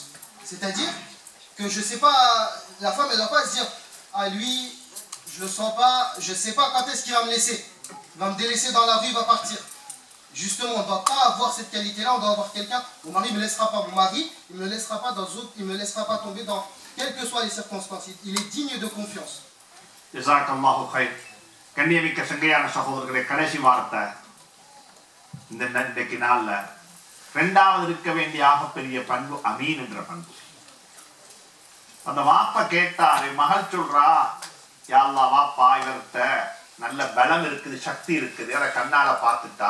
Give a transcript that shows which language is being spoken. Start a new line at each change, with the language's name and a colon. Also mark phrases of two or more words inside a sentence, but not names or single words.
French: C'est-à-dire que je ne sais pas, la femme, elle ne doit pas se dire, ah lui, je le sens pas, je ne sais pas quand est-ce qu'il va me laisser. Il va me délaisser dans la rue, il va partir. Justement, on ne doit pas avoir cette qualité-là, on doit avoir quelqu'un, mon mari ne me laissera pas, mon mari, il ne me laissera pas il me laissera pas tomber dans quelles que soient les circonstances. Il est digne de confiance.
Arabic: جزاك الله خير.
Tamil: கண்ணியமிக்க சங்கையான சகோதரர்களே, கடைசி வார்த்தை இன்றைக்கு நாள்ல 2வது இருக்க வேண்டிய ஆகப்பெரிய பண்பு அமீன் என்ற பண்பு. அந்த வாப்பா கேட்டாரு, மகள் சொல்றா,
Arabic: يا الله
Tamil: வாப்பா இவர்கிட்ட நல்ல பலம் இருக்குது, சக்தி இருக்குது, அதை கண்ணால பார்த்துட்டா.